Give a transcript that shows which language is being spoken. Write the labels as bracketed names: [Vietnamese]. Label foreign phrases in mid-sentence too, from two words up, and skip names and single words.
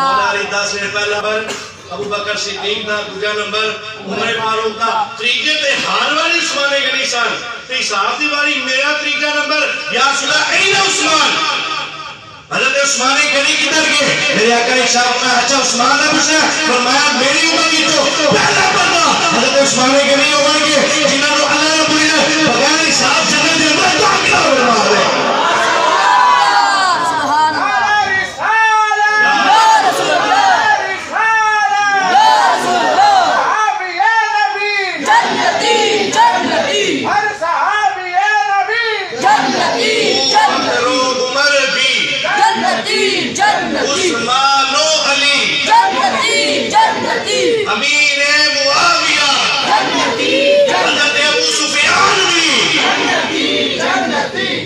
[Punjabi] مولا علی 10 سے پہلا نمبر ابو بکر صدیق دا دوسرا نمبر عمر فاروق دا تیجے تے ہار والی عثمان غنی سن تے حساب دی واری میرا تیجا نمبر [Arabic] یا رسول اللہ [Punjabi] این عثمان حضرت عثمان غنی کدھر گئے میرے آقا نے ارشاد فرمایا اچھا عثمان نے پوچھا فرمایا میری امت کی تو پہلا بندہ حضرت عثمان غنی ہو گئے جنہاں کو [Arabic] اللہ رب العزت [Punjabi] بغیر حساب جنت دے اندر داخلہ فرما دے [Arabic] سبحان اللہ رسالة یا رسول اللہ رسالة یا رسول اللہ صحابي يا نبي [Urdu] جنتی جنتی [Arabic] هر صحابي يا نبي [Urdu] جنتی جنتی عمر بھی جنتی جنتی عثمان و علی جنتی جنتی امیر معاویہ جنتی حضرت ابو سفیان بھی جنتی جنتی